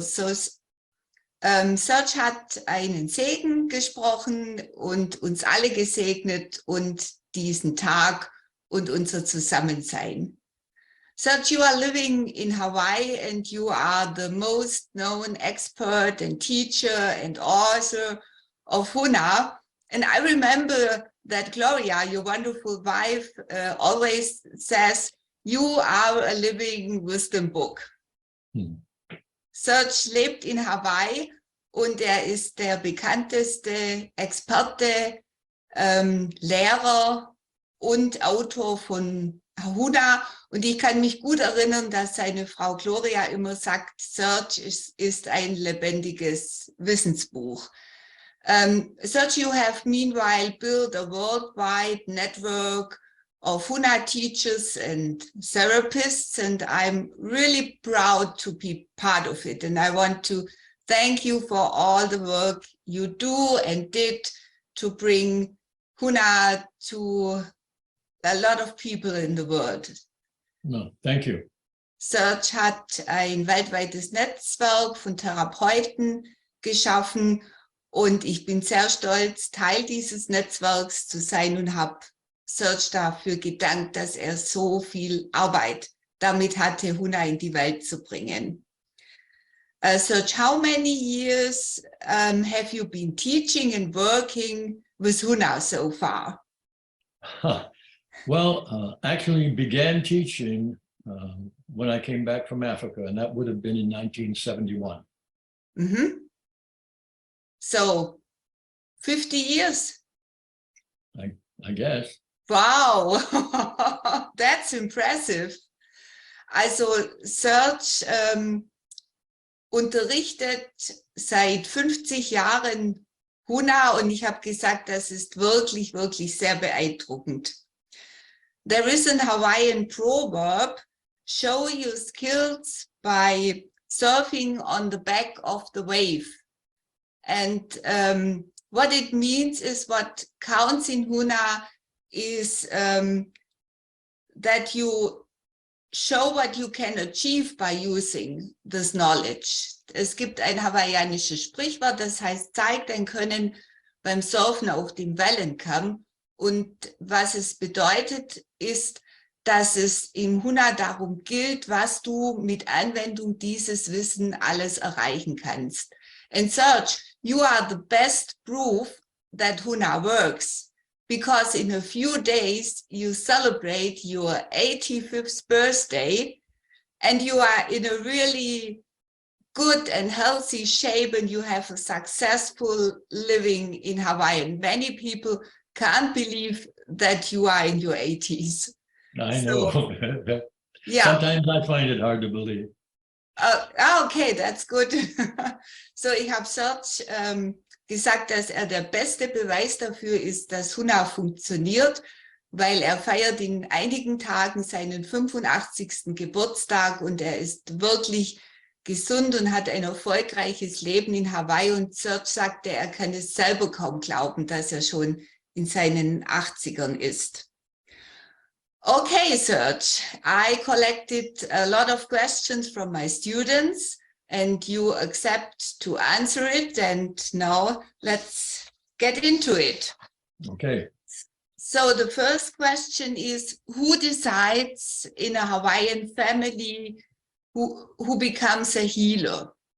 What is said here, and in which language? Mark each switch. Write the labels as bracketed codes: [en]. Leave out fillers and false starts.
[de] So Serge hat einen Segen gesprochen und uns alle gesegnet und diesen Tag und unser Zusammensein. [en] Serge, you are living in Hawaii and you are the most known expert and teacher and author of Huna. And I remember that Gloria, your wonderful wife, always says, you are a living wisdom book. [de] Serge lebt in Hawaii und ist der bekannteste Experte, Lehrer und Autor von Huna. Und ich kann mich gut erinnern, dass seine Frau Gloria immer sagt, Serge ist ein lebendiges Wissensbuch. [en] Serge, you have meanwhile built a worldwide network of Huna teachers and therapists, and I'm really proud to be part of it. And I want to thank you for all the work you do and did to bring Huna to a lot of people in the world. No, thank you. [de] Serge hat ein weltweites Netzwerk von Therapeuten geschaffen und ich bin sehr stolz, Teil dieses Netzwerks zu sein und habe Serge dafür gedankt, dass er so viel Arbeit damit hatte, Huna in die Welt zu bringen. [en] Serge, how many years have you been teaching and working with Huna so far? Well, actually began teaching when I came back from Africa, and that would have been in 1971. So, 50 years? I guess. Wow, that's impressive. [de] Also, Serge unterrichtet seit 50 Jahren Huna und ich habe gesagt, das ist wirklich, wirklich sehr beeindruckend. [en] There is an Hawaiian proverb, show your skills by surfing on the back of the wave. And what it means is what counts in Huna is that you show what you can achieve by using this knowledge. [de] Es gibt ein hawaiianisches Sprichwort, das heißt, zeig dein Können beim Surfen auf dem Wellenkamm. Und was es bedeutet, ist, dass es im Huna darum gilt, was du mit Anwendung dieses Wissen alles erreichen kannst. [en] And Serge, you are the best proof that Huna works, because in a few days you celebrate your 85th birthday and you are in a really good and healthy shape and you have a successful living in Hawaii. And many people can't believe that you are in your 80s. I know. So, yeah. Sometimes I find it hard to believe. Okay, that's good. [de] So, ich habe Serge gesagt, dass er der beste Beweis dafür ist, dass Huna funktioniert, weil er feiert in einigen Tagen seinen 85. Geburtstag und er ist wirklich gesund und hat ein erfolgreiches Leben in Hawaii. Und Serge sagte, er kann es selber kaum glauben, dass er schon in seinen 80ern ist. [en] Okay, Serge, I collected a lot of questions from my students and you accept to answer it. And now let's get into it. Okay. So the first question is, who decides in a Hawaiian family who becomes a healer?